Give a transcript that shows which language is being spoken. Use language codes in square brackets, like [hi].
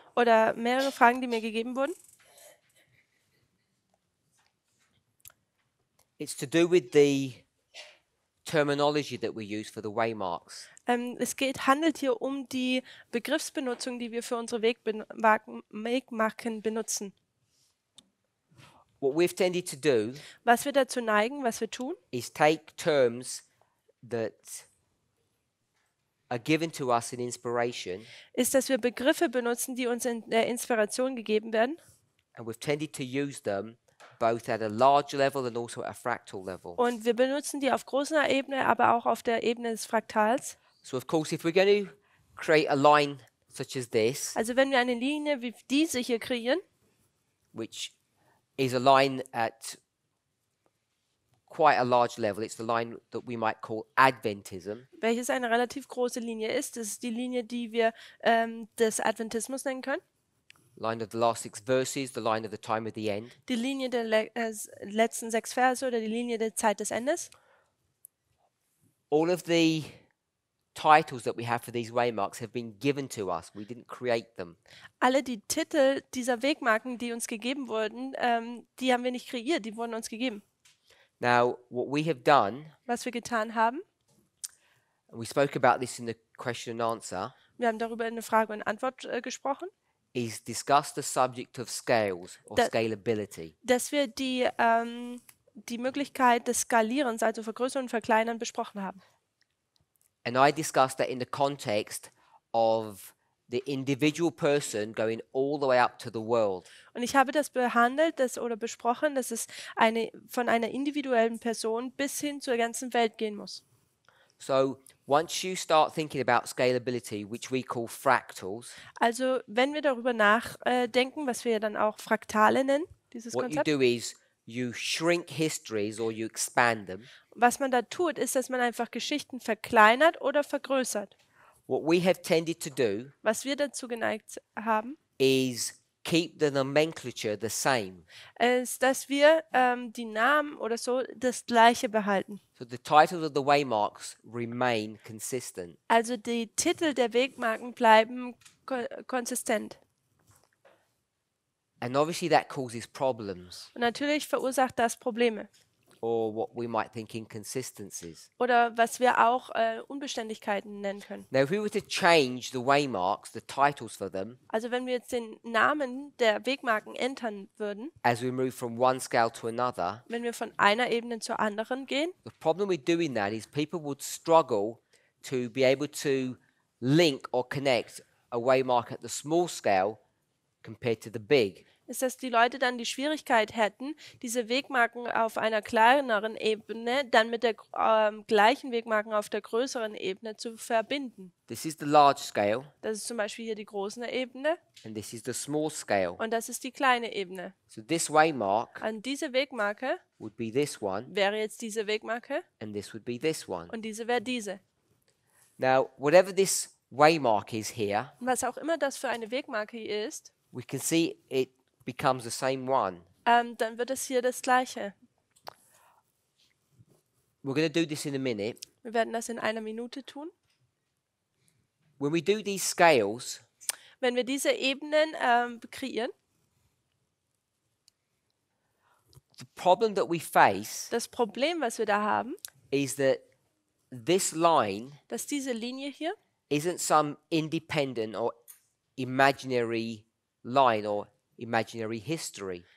[de] oder mehrere Fragen, die mir gegeben wurden. [en] It's to do with the terminology that we use for the waymarks. [de] Handelt hier um die Begriffsbenutzung, die wir für unsere Wegmarken benutzen. [en] What we've tended to do [de] Was wir dazu neigen, was wir tun, [en] is take terms that are given to us in inspiration, [de] ist, dass wir Begriffe benutzen, die uns in der Inspiration gegeben werden. [en] and we've tended to use them both at a large level and also at a fractal level. [de] Und wir benutzen die auf großer Ebene, aber auch auf der Ebene des Fraktals. [en] So of course, if we're going to create a line such as this, [de] Also wenn wir eine Linie wie diese hier kreieren, [en] which is a line at quite a large level, it's the line that we might call Adventism. [de] welches eine relativ große Linie ist, das ist die Linie, die wir des Adventismus nennen können. [en] Line of the last 6 verses, the line of the time of the end. [de] Die Linie der letzten 6 Verse oder die Linie der Zeit des Endes. [en] All of the titles that we have for these waymarks have been given to us. We didn't create them. [de] Alle die Titel dieser Wegmarken, die uns gegeben wurden, die haben wir nicht kreiert, die wurden uns gegeben. [en] Now, what we have done, [de] Was wir getan haben, [en] and we spoke about this in the question and answer, [de] wir haben darüber in der Frage und Antwort gesprochen, [en] is discuss the subject of scales or That- scalability. [de] dass wir die Möglichkeit des Skalierens, also Vergrößern und Verkleinern, besprochen haben. [en] And I discussed that in the context of the individual person going all the way up to the world. [de] Und ich habe das behandelt oder besprochen, dass es von einer individuellen Person bis hin zur ganzen Welt gehen muss. [en] So once you start thinking about scalability, which we call fractals, [de] Also wenn wir darüber nachdenken, was wir dann auch Fraktale nennen, dieses [en] what you [de] Konzept, [en] do is you shrink histories or you expand them. [de] was man da tut, ist, dass man einfach Geschichten verkleinert oder vergrößert. [en] What we have tended to do [de] Was wir dazu geneigt haben, [en] is keep the nomenclature the same. [de] ist, dass wir die Namen oder so das Gleiche behalten. [en] So the titles of the waymarks remain consistent. [de] Also die Titel der Wegmarken bleiben konsistent. [en] And obviously that causes problems, [de] Und natürlich verursacht das Probleme. [en] or what we might think inconsistencies. [de] Oder was wir auch Unbeständigkeiten nennen können. [en] Now, if we were to change the waymarks, the titles for them, [de] Also wenn wir jetzt den Namen der Wegmarken ändern würden, [en] as we move from one scale to another, [de] wenn wir von einer Ebene zur anderen gehen, [en] the problem with doing that is people would struggle to be able to link or connect a waymark at the small scale compared to the big. [de] ist, dass die Leute dann die Schwierigkeit hätten, diese Wegmarken auf einer kleineren Ebene dann mit der gleichen Wegmarken auf der größeren Ebene zu verbinden. [en] This is the large scale, [de] Das ist zum Beispiel hier die große Ebene [en] and this is the small scale. [de] und das ist die kleine Ebene. [en] So this waymark [de] An diese Wegmarke [en] would be this one, [de] wäre jetzt diese Wegmarke [en] and this would be this one. [de] und diese wäre diese. [en] Now, whatever this waymark is here, [de] Und was auch immer das für eine Wegmarke hier ist, [en] we can see it becomes the same one. [de] dann wird es hier das Gleiche. [en] We're going to do this in a minute. [de] Wir werden das in einer Minute tun. [en] When we do these scales, [de] Wenn wir diese Ebenen kreieren, [en] the problem that we face [de] das Problem, was wir da haben, [en] is that this line [de] dass diese Linie hier [en] isn't some independent or imaginary line or imaginary history.